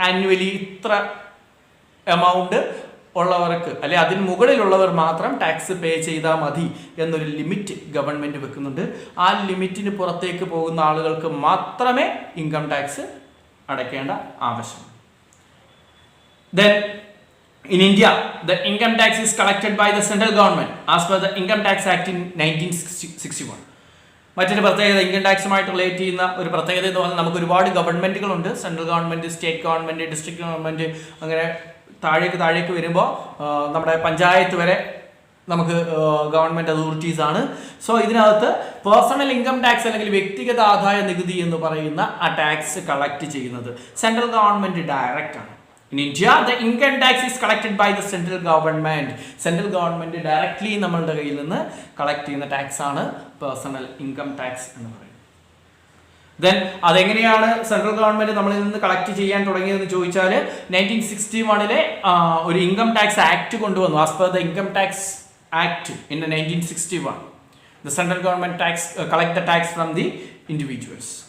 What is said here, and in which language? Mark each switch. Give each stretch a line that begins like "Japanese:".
Malayalam: Annually ഇത്ര amount ഉള്ളവർക്ക് അല്ലെ അതിന് മുകളിലുള്ളവർ മാത്രം ടാക്സ് പേ ചെയ്താൽ മതി എന്നൊരു ലിമിറ്റ് ഗവൺമെന്റ് വെക്കുന്നുണ്ട്. ആ ലിമിറ്റിന് പുറത്തേക്ക് പോകുന്ന ആളുകൾക്ക് മാത്രമേ ഇൻകം ടാക്സ് അടയ്ക്കേണ്ട ആവശ്യം.
English: Then in India, the income tax is collected by the central government as per the Income Tax Act in 1961.
Malayalam: മറ്റൊരു പ്രത്യേകത, ഇൻകം ടാക്സുമായിട്ട് റിലേറ്റ് ചെയ്യുന്ന ഒരു പ്രത്യേകത എന്ന് പറഞ്ഞാൽ നമുക്ക് ഒരുപാട് ഗവൺമെന്റുകളുണ്ട്. Central government, state government, district government, അങ്ങനെ താഴേക്ക് വരുമ്പോൾ നമ്മുടെ പഞ്ചായത്ത് വരെ നമുക്ക് ഗവൺമെന്റ് അതോറിറ്റീസ് ആണ്. സോ ഇതിനകത്ത് പേഴ്സണൽ ഇൻകം ടാക്സ് അല്ലെങ്കിൽ വ്യക്തിഗത ആദായ നികുതി എന്ന് പറയുന്ന ആ ടാക്സ് കളക്ട് ചെയ്യുന്നത് സെൻട്രൽ ഗവൺമെന്റ് ഡയറക്റ്റ് ആണ്.
English: In India, the income tax is collected by the central government. Central government directly
Malayalam: നമ്മളുടെ കയ്യിൽ നിന്ന് കളക്ട് ചെയ്യുന്ന ടാക്സ് ആണ് പേഴ്സണൽ ഇൻകം ടാക്സ് എന്ന് പറയുന്നത്. ദെൻ അതെങ്ങനെയാണ് സെൻട്രൽ ഗവൺമെന്റ് നമ്മളിൽ നിന്ന് കളക്ട് ചെയ്യാൻ തുടങ്ങിയതെന്ന് ചോദിച്ചാൽ 1961 ഒരു ഇൻകം ടാക്സ് ആക്ട് കൊണ്ടുവന്നു.
English: As per the income tax act in 1961 the central government collect the tax from the individuals.